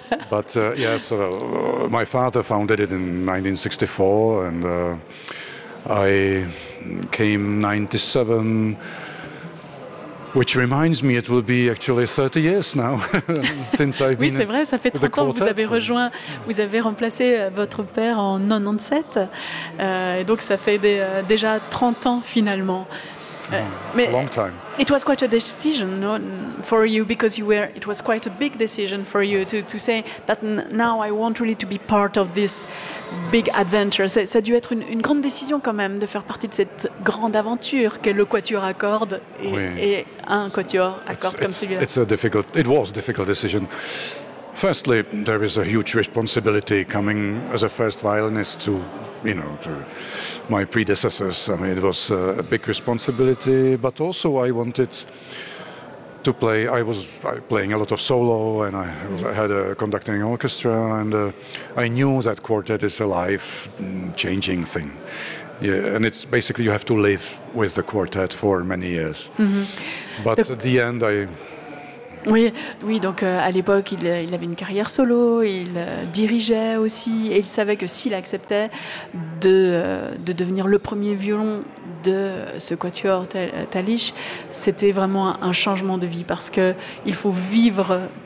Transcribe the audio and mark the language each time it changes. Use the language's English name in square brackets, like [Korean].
[English] But yes, my father founded it in 1964, and I came 97. Which reminds me, it will be actually 30 years now since I've been. [French] Oui, c'est vrai, ça fait 30 ans que vous avez rejoint, vous avez remplacé votre père en 97, et donc ça fait déjà 30 ans finalement. [English] Mais a long time. It was quite a decision for you because you were. It was quite a big decision for you to say that now I want really to be part of this big adventure. [French] Ça a dû être une grande décision quand même de faire partie de cette grande aventure qu'est le quatuor à cordes et un quatuor à cordes comme celui-là. [English] It was a difficult decision. Firstly, there is a huge responsibility coming as a first violinist to. You know, to my predecessors. I mean, it was a big responsibility, but also I wanted to play. I was playing a lot of solo, and I had a conducting orchestra, and I knew that quartet is a life-changing thing. Yeah, and it's basically you have to live with the quartet for many years. Mm-hmm. But at the end, I. [French] Oui, oui. Donc à l'époque, il avait une carrière solo, il dirigeait aussi, et il savait que s'il acceptait de devenir le premier violon de ce quatuor Talich, c'était vraiment un changement de vie, parce qu'il faut vivre